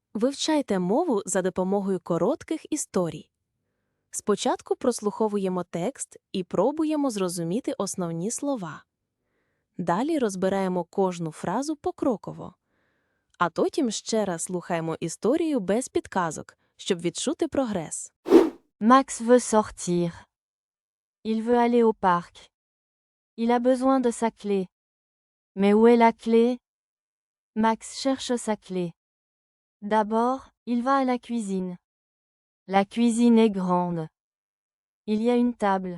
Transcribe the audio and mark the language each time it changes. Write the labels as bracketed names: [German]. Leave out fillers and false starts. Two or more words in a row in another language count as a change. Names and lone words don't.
[Ukrainian] Вивчайте мову за допомогою коротких історій. Спочатку прослуховуємо текст і пробуємо зрозуміти основні слова. Далі розбираємо кожну фразу покроково. А потім ще раз слухаємо історію без підказок, щоб відчути прогрес. [French] Max veut sortir. Il veut aller au parc. Il a besoin de sa clé. Mais où est la clé? Max cherche sa clé. D'abord, il va à la cuisine. La cuisine est grande. Il y a une table.